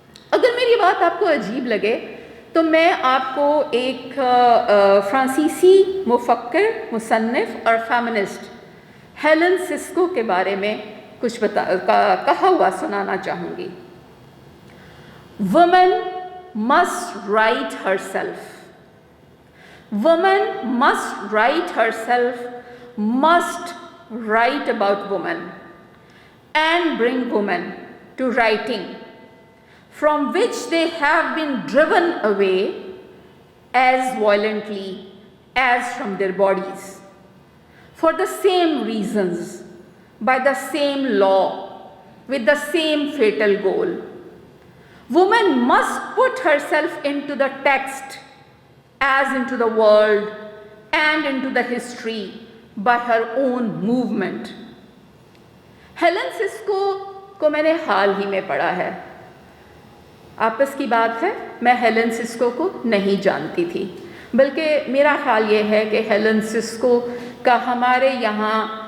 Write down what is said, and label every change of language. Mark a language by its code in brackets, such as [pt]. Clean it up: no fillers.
[ur] اگر میری بات آپ کو عجیب لگے تو میں آپ کو ایک فرانسیسی مفکر، مصنف اور فیمنسٹ ہیلن سسکو کے بارے میں کچھ کہا ہوا سنانا چاہوں گی۔ [en] Woman must write herself. Woman must write herself, must write about woman and bring women to writing, from which they have been driven away as violently as from their bodies, for the same reasons, by the same law, with the same fatal goal. Woman must put herself into the text as into the world and into the history by her own movement. [ur] Helen Cisco کو میں نے حال ہی میں پڑھا ہے۔ آپس کی بات ہے، میں ہیلن سسکو کو نہیں جانتی تھی، بلکہ میرا خیال یہ ہے کہ ہیلن سسکو کا ہمارے یہاں